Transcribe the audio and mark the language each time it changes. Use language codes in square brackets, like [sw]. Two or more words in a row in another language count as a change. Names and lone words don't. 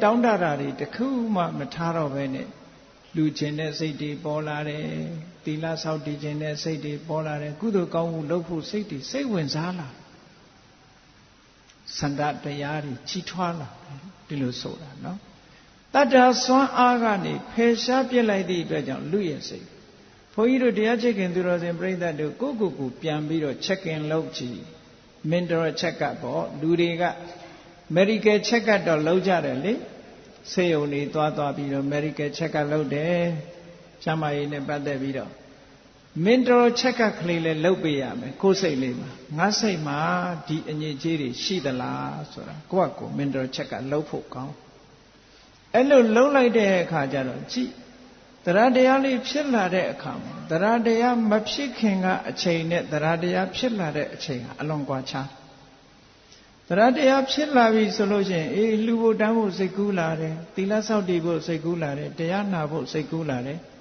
[my] တောင်းတတာတွေတခုမှမထားတော့ဘဲနဲ့လူချင်းတဲ့စိတ်တွေပေါ်လာတယ်သီလဆောက်တည်ခြင်းတဲ့စိတ်တွေပေါ်လာတယ်ကုသိုလ်ကောင်းမှုလုပ်ဖို့စိတ်တွေစိတ်ဝင်စားလာစန္ဒတရားတွေကြီးထွားလာဒီလိုဆိုတာနော်တတ္တစွမ်းအားကနေဖယ်ရှားပြစ်လိုက်သည့်အတွက်ကြောင့်လူရဲ့စိတ်ဘုန်းကြီးတို့တရားချစ်ခင်သူတော်စင်ပြိဿတို့ကိုယ်ပြန်ပြီးတော့ [en] check in [my] လုပ်ကြည့် [en] mental check up [my] ပေါ့လူတွေက [en] medical check up [my] တော့လုပ်ကြတယ်လေဆေးရုံတွေသွားပြီးတော့ [en] medical check up [my] လုပ်တယ်ကျန်းမာရေးနဲ့ပတ်သက်ပြီးတော့ [en] mental check up [my] ကလေးလည်း လုပ်ပေးရမယ်ကိုယ်စိတ်လေးမှာငါစိတ်မှာဒီအငြိအကျေးတွေရှိသလားဆိုတာကိုယ့်အကို [en] mental check up [my] လုပ်ဖို့ကောင်းအဲ့လိုလုပ်လိုက်တဲ့အခါကျတော့ကြည့်တရားတရားလေးဖြစ်လာတဲ့အခါမှာတရားတရားမဖြစ်ခင်ကအချိန်နဲ့တရားတရားဖြစ်လာတဲ့အချိန်ဟာအလွန်ကွာခြားတရားတရားဖြစ်လာပြီဆိုလို့ရှိရင်အေးလှူဖို့တန်းဖို့စိတ်ကူးလာတယ်သီလဆောက်တည်ဖို့စိတ်ကူးလာတယ်တရားနာဖို့စိတ်ကူးလာတယ်